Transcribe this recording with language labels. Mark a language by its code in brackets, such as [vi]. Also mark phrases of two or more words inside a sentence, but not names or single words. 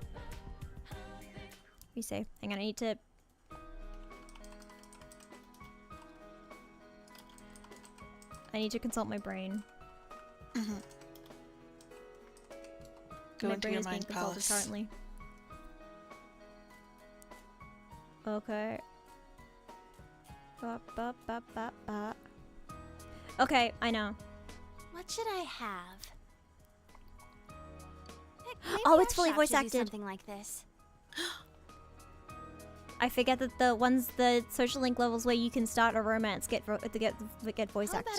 [en] Rise. Hang on, I need to... I need to consult my brain. Go My into brain your is being mind consulted palace. currently. Okay. Ba, ba, ba, ba, ba. Okay, I know. What should I have? Heck, Oh, maybe it's fully our shop voice should do acted. Something like this. I forget that the social link levels where you can start a romance get voice How about a